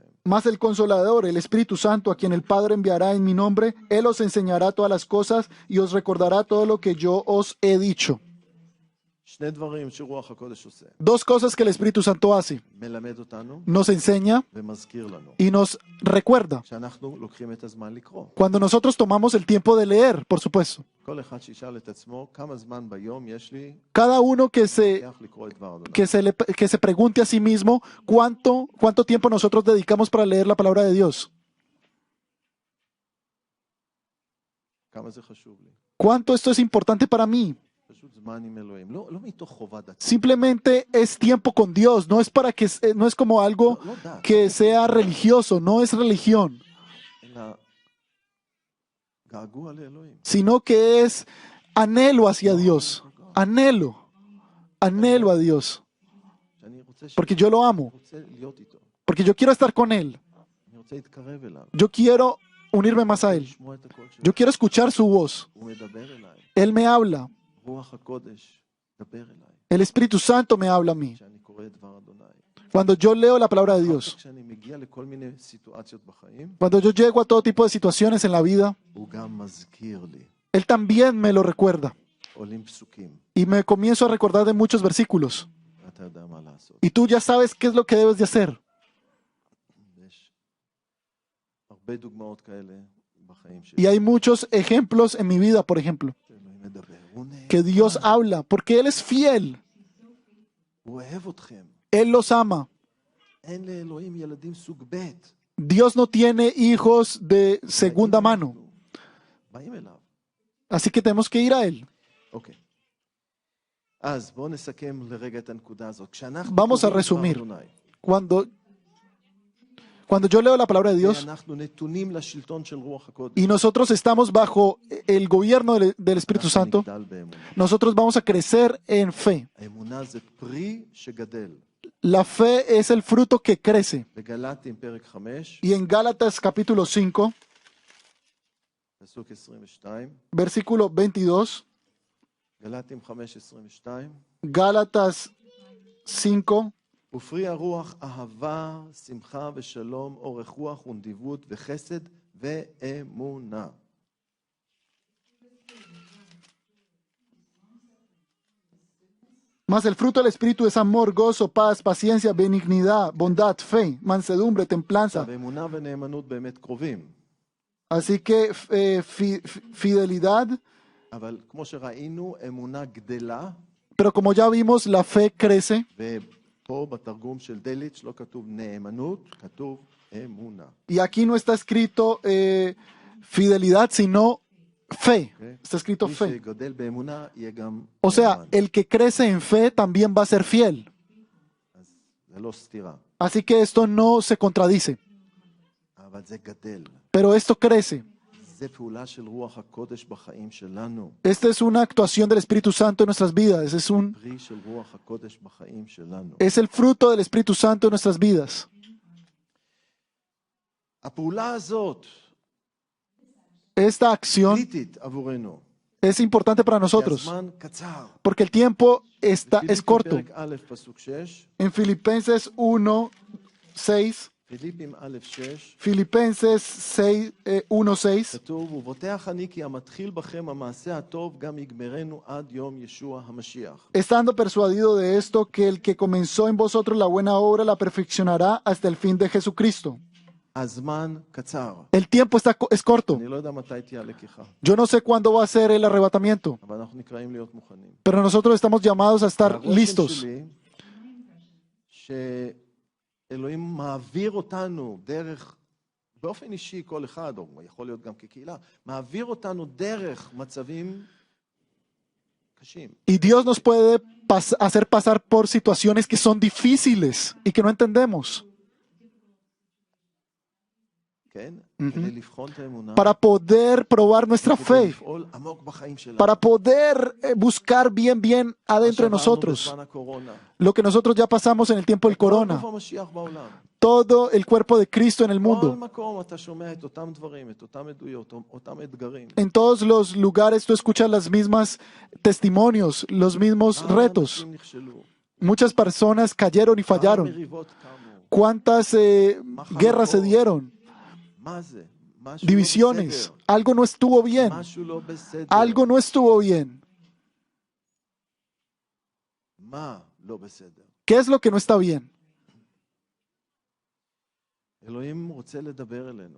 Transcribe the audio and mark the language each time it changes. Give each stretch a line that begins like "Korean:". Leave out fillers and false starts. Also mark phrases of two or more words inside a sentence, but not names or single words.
Spanish: Más el Consolador, el Espíritu Santo, a quien el Padre enviará en mi nombre, Él os enseñará todas las cosas y os recordará todo lo que yo os he dicho.
Hebrew: שני דברים שרוח הקודש עושה.
Spanish: 2 cosas que el Espíritu Santo hace.
Hebrew: מלמד אותנו
Spanish: Nos enseña
Hebrew: ומזכיר לנו.
Spanish: y nos recuerda.
Hebrew: שאנחנו לוקחים את הזמן לקרוא.
Spanish: Cuando nosotros tomamos el tiempo de leer, por supuesto.
Hebrew: כל אחד שישאל את עצמו, כמה זמן ביום יש לי
Spanish: Cada uno
Hebrew: לוקח לקרוא את דבר אדוני.
Spanish: que se pregunte a sí mismo cuánto tiempo nosotros dedicamos para leer la palabra de Dios.
Hebrew: כמה זה חשוב לי.
Spanish: ¿Cuánto esto es importante para mí?
Hebrew: פשוט זמן עם אלוהים. לא מתוך חובה דתית.
Spanish: Simplemente es tiempo con Dios, no es para que no es como algo
Hebrew: לא דת.
Spanish: que sea religioso, no es religión,
Hebrew: אלא געגוע לאלוהים.
Spanish: sino que es anhelo hacia Dios, anhelo a Dios,
Hebrew: שאני רוצה
Spanish: porque yo lo amo,
Hebrew: רוצה להיות איתו.
Spanish: porque yo quiero estar con Él,
Hebrew: אני רוצה להתקרב אליו.
Spanish: yo quiero unirme más a Él,
Hebrew: לשמוע את הקול שלו.
Spanish: yo quiero escuchar su voz,
Hebrew: הוא מדבר אליי.
Spanish: Él me habla,
Hebrew: רוח הקודש, דבר אליי.
Spanish: el Espíritu Santo me habla a mí,
Hebrew: כשאני קורא את דבר אדוני.
Spanish: cuando yo leo la palabra de
Hebrew: אחר כך
Spanish: Dios,
Hebrew: כשאני מגיע לכל מיני סיטואציות בחיים,
Spanish: cuando yo llego a todo tipo de situaciones en la vida,
Hebrew: הוא גם מזכיר לי.
Spanish: Él también me lo recuerda
Hebrew: עולים פסוקים,
Spanish: y me comienzo a recordar de muchos versículos.
Hebrew: ואתה יודע מה לעשות.
Spanish: Y tú ya sabes qué es lo que debes de hacer.
Hebrew: יש הרבה דוגמאות כאלה בחיים שלי.
Spanish: Y hay muchos ejemplos en mi vida, por ejemplo.
Hebrew: אלוהים מדבר.
Spanish: que Dios habla, porque Él es fiel.
Hebrew: הוא אוהב אתכם.
Spanish: Él los ama.
Hebrew: אין לאלוהים ילדים סוג ב'.
Spanish: Dios no tiene hijos de segunda mano.
Hebrew: באים אליו.
Spanish: Así que tenemos que ir a Él.
Hebrew: אוקיי. אז בואו נסכם לרגע את הנקודה הזאת. כשאנחנו
Spanish: Vamos a
Hebrew: קוראים
Spanish: resumir.
Hebrew: דבר אדוני,
Spanish: Cuando yo leo la palabra de Dios
Hebrew: ואנחנו נתונים לשלטון של רוח הקודש,
Spanish: y nosotros estamos bajo el gobierno del Espíritu
Hebrew: אנחנו
Spanish: Santo,
Hebrew: נגדל באמונה.
Spanish: nosotros vamos a crecer en fe.
Hebrew: האמונה זה פרי שגדל.
Spanish: La fe es el fruto que crece.
Hebrew: בגלתים פרק 5,
Spanish: Y en Gálatas capítulo 5,
Hebrew: פסוק 22,
Spanish: versículo 22,
Hebrew: גלתים 5, 22,
Spanish: Gálatas 5,
Hebrew: ופרי הרוח אהבה, שמחה ושלום, אורך רוח ונדיבות וחסד ואמונה.
Spanish: Mas el fruto del Espíritu es amor, gozo, paz, paciencia, benignidad, bondad, fe, mansedumbre, templanza.
Hebrew: עכשיו, אמונה ונאמנות באמת קרובים,
Spanish: Así que fidelidad,
Hebrew: אבל כמו שראינו, אמונה גדלה,
Spanish: pero como ya vimos, la fe crece.
Hebrew: ופה בתרגום של דליץ' לא כתוב נאמנות, כתוב אמונה.
Spanish: Y aquí no está escrito fidelidad, sino fe. Está escrito
Hebrew: מי
Spanish: fe.
Hebrew: שגדל באמונה יהיה גם
Spanish: O sea,
Hebrew: נאמן.
Spanish: el que crece en fe también va a ser fiel.
Hebrew: אז זה לא סתירה,
Spanish: Así que esto no se contradice,
Hebrew: אבל זה גדל.
Spanish: pero esto crece.
Hebrew: זה פעולה של רוח הקודש בחיים שלנו.
Spanish: Esta es una actuación del Espíritu Santo en nuestras vidas.
Hebrew: פרי של רוח הקודש בחיים שלנו.
Spanish: Es el fruto del Espíritu Santo en nuestras vidas.
Hebrew: הפעולה הזאת
Spanish: Esta acción
Hebrew: קריטית עבורנו.
Spanish: es importante para
Hebrew: כי
Spanish: nosotros,
Hebrew: הזמן קצר.
Spanish: porque el tiempo es
Hebrew: פיליפים
Spanish: corto.
Hebrew: פרק א' פסוק 6,
Spanish: En Filipenses 1, 6,
Hebrew: פיליפים א' 6,
Spanish: Filipenses 6, 1, 6,
Hebrew: כתוב, ובוטח אני כי המתחיל בכם המעשה הטוב גם יגמרנו עד יום ישוע המשיח.
Spanish: estando persuadido de esto, que el que comenzó en vosotros la buena obra la perfeccionará hasta el fin de Jesucristo.
Hebrew: הזמן קצר.
Spanish: El tiempo es corto.
Hebrew: אני לא יודע מתי תהיה הלקיחה,
Spanish: Yo no sé cuándo va a ser el arrebatamiento,
Hebrew: אבל אנחנו נקראים להיות מוכנים.
Spanish: pero nosotros estamos llamados a estar
Hebrew: הרושם
Spanish: listos.
Hebrew: שלי, שאלוהים מעביר אותנו דרך, באופן אישי כל אחד, או יכול להיות גם כקהילה, מעביר אותנו דרך מצבים קשים.
Spanish: Y Dios nos puede hacer pasar por situaciones que son difíciles y que no entendemos,
Hebrew: כן? כדי לבחון את האמונה,
Spanish: para poder probar nuestra
Hebrew: כדי
Spanish: fe,
Hebrew: לפעול עמוק בחיים שלנו.
Spanish: para poder buscar bien adentro de
Hebrew: מה שעברנו
Spanish: nosotros
Hebrew: בזמן הקורונה.
Spanish: lo que nosotros ya pasamos en el tiempo del
Hebrew: כל
Spanish: corona,
Hebrew: גוף המשיח בעולם.
Spanish: todo el cuerpo de Cristo en el
Hebrew: בכל
Spanish: mundo.
Hebrew: מקום אתה שומע את אותם דברים, את אותם עדויות, אותם אתגרים.
Spanish: En todos los lugares tú escuchas las mismas testimonios, los mismos
Hebrew: כמה
Spanish: retos.
Hebrew: אנשים נכשלו,
Spanish: Muchas personas cayeron y
Hebrew: כמה
Spanish: fallaron.
Hebrew: מריבות קמו.
Spanish: ¿Cuántas guerras se dieron?
Hebrew: מה זה? משהו לא
Spanish: Divisiones.
Hebrew: בסדר.
Spanish: Algo no estuvo bien.
Hebrew: משהו לא בסדר.
Spanish: Algo no estuvo bien.
Hebrew: מה לא בסדר?
Spanish: ¿Qué es lo que no está bien?
Hebrew: אלוהים רוצה לדבר אלינו,